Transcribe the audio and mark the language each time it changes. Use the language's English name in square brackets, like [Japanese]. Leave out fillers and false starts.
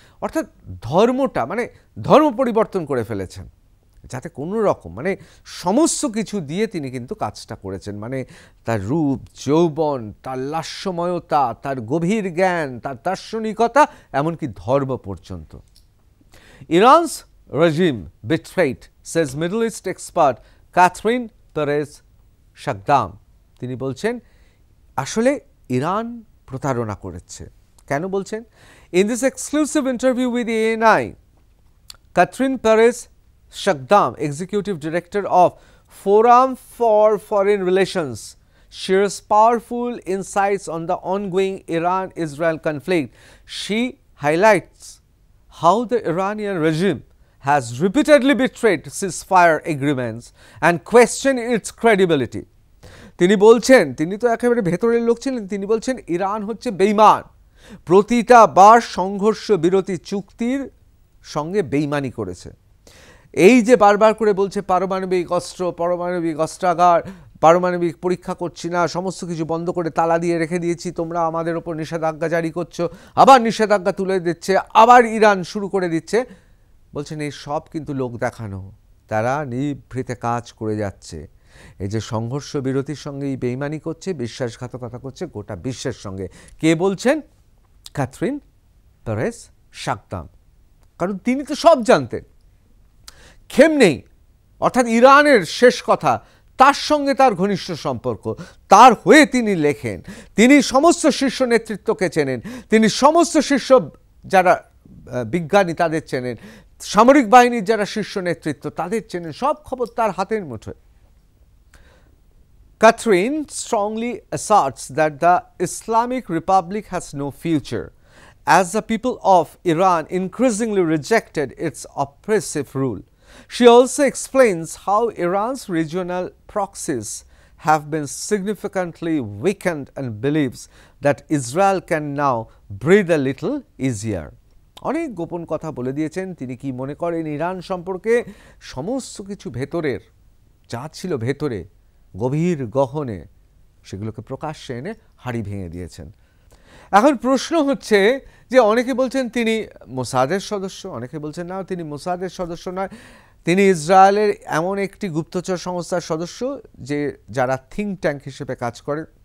[Bangla] অর্থাৎ ধর্মটা, মানে ধর্ম পরিবর্তন করে ফেলেছেন, যাতে কোনো রকম, মানে সমস্ত কিছু দিয়ে তিনি কিন্তু কাজটা করেছেন। মানে তার রূপ, যৌবন, তার লাস্যময়তা, তার গভীর জ্ঞান, তার দার্শনিকতা, এমনকি ধর্ম পর্যন্ত। [English] Iran's regime betrayed, says Middle East expert Catherine Perez Shakdam. [Bangla] তিনি বলছেন আসলে ইরান প্রতারণা করেছে। কেন বলছেন? [English] In this exclusive interview with ANI, Catherine Perez Shakdam, Executive Director of Forum for Foreign Relations, shares powerful insights on the ongoing Iran-Israel conflict. She highlights how the Iranian regime has repeatedly betrayed ceasefire agreements and questioned its credibility. [Bangla] তিনি বলছেন, তিনি তো একেবারে ভেতরের লোক ছিলেন, তিনি বলছেন ইরান হচ্ছে বেঈমান, প্রতিটা বার সংঘর্ষ বিরতি চুক্তির সঙ্গে বেঈমানি করেছে। এই যে বারবার করে বলছে পারমাণবিক অস্ত্র, পারমাণবিক অস্ত্রাগার, পারমাণবিক পরীক্ষা করছি না, সমস্ত কিছু বন্ধ করে তালা দিয়ে রেখে দিয়েছি, তোমরা আমাদের ওপর নিষেধাজ্ঞা জারি করছো, আবার নিষেধাজ্ঞা তুলে দিচ্ছে, আবার ইরান শুরু করে দিচ্ছে। বলছেন এই সব কিন্তু লোক দেখানো, তারা নিভৃতে কাজ করে যাচ্ছে। এই যে সংঘর্ষ বিরতির সঙ্গে এই বেঈমানি করছে, বিশ্বাসঘাতকতা করছে গোটা বিশ্বের সঙ্গে। কে বলছেন? Catherine Perez শাকদাম। কারণ তিনি তো সব জানতেন। খেমনেই, অর্থাৎ ইরানের শেষ কথা, তার সঙ্গে তার ঘনিষ্ঠ সম্পর্ক, তার হয়ে তিনি লেখেন, তিনি সমস্ত শীর্ষ নেতৃত্বকে চেনেন, তিনি সমস্ত শীর্ষ যারা বিজ্ঞানী তাদের চেনেন, সামরিক বাহিনীর যারা শীর্ষ নেতৃত্ব তাদের চেনেন, সব খবর তার হাতের মুঠোয়। [English] Catherine strongly asserts that the Islamic Republic has no future, as the people of Iran increasingly rejected its oppressive rule. She also explains how Iran's regional proxies have been significantly weakened and believes that Israel can now breathe a little easier. [Bangla] অনেক গোপন কথা বলে দিয়েছেন তিনি। কি মনে করেন Iran সম্পর্কে? সমস্ত কিছু ভেতরের যা ছিল ভেতরে গভীর গহনে, সেগুলোকে প্রকাশ্যে এনে হাড়ি ভেঙে দিয়েছেন। এখন প্রশ্ন হচ্ছে যে অনেকে বলছেন তিনি মোসাদের সদস্য, অনেকে বলছেন না তিনি মোসাদের সদস্য নয়, তিনি ইসরায়েলের এমন একটি গুপ্তচর সংস্থার সদস্য যে যারা থিঙ্ক ট্যাঙ্ক হিসেবে কাজ করে।